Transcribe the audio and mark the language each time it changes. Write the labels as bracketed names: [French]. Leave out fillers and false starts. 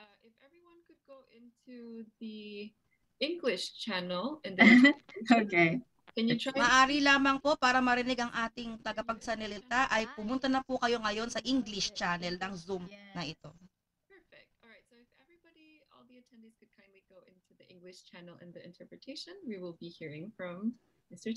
[English] If everyone could go into the English channel in the Okay. Can you try? [Filipino] Maari lamang po para marinig ang ating tagapagsanilita ay pumunta na po kayo ngayon sa English channel ng Zoom na ito. [English] Perfect. All right. So if everybody, all the attendees could kindly go into the English channel in the interpretation, we will be hearing from Mr.